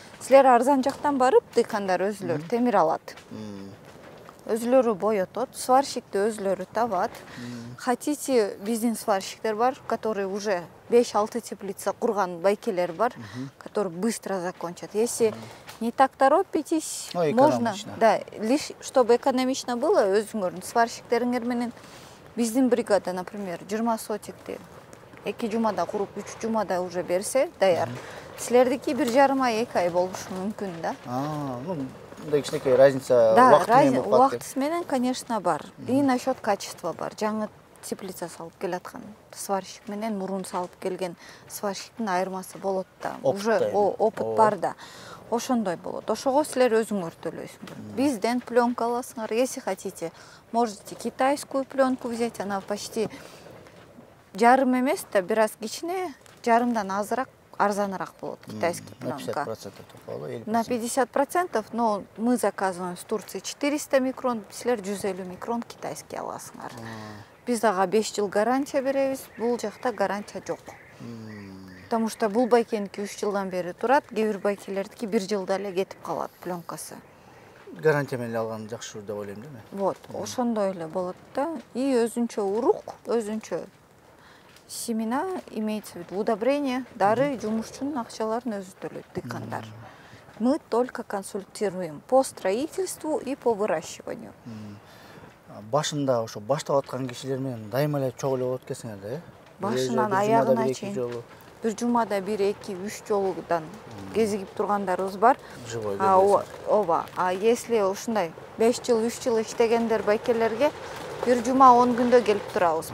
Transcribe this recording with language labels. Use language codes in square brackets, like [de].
[ky] Силер арзан жактан барып, дыйкандар өзүлөрү темир алат. Өзүлөрү боетот, сварщикти өзүлөрү табат. [ru] Хотите, [ky] биздин сварщиктер бар, [ru] которые уже [ky] 5-6 теплица курган байкелер бар, [ru] которые быстро закончат. Если не так торопитесь, можно, да, лишь чтобы экономично было, [ky] өзүңөрдүн сварщиктериңер менен биздин бригада, например, 20 сотикти 2 жумада куруп, 3 жумада уже берсе, даяр. Силердики 1,5 ай, 2 ай болушу мүмкүн да. Ну, мындай кичинекей разница убакыт менен, [ru] конечно, [ky] бар. [ru] И насчет качества [ky] бар. Жаңы теплица салып келаткан сварщик менен мурун салып келген сварщиктин айырмасы болот да. [ru] Уже [ky] опыт бар да. Ошондой болот. Ошого силер өзүңөр төлөйсүңөр. Бизден пленка аласыңар. [ru] Если хотите, можете китайскую пленку взять. Она почти [ky] жарым эмес да, бир аз кичине, жарымдан азыраак, арзаныраак болот [ru] китайский [ky] пленка. [ru] На 50%, но мы заказываем в Турции 400 микрон, [ky] силер 150 микрон китайский аласыңар. Биз ага 5 жыл гарантия беребиз, бул жакта гарантия жок. [ru] Потому что [ky] бул байкеники 3 жылдан бери турат, кээ бир байкелердики 1 жылда эле кетип калат пленкасы. Гарантия менен алган жакшы деп ойлойм да мен. [ru] Вот, [ky] ошондой эле болот да. И өзүнчө урук, өзүнчө семена, имеется в виду удобрение, дары, жумушчунун акчаларын өзү төлөйт дыйкандар. [ru] Мы только консультируем по строительству и по выращиванию. [ky] Башында ошо баштап аткан кишилер менен дайыма эле чогуу эле болот экенсиңер да, э? Башынан аягына чейин. Бир жумада 1-2-3 жолудан кезигип тургандарыбыз бар. Ооба. [ru] А если [ky] ушундай 5 жыл, 3 жыл иштегендер байкелерге бир жума 10 күндө келип турабыз.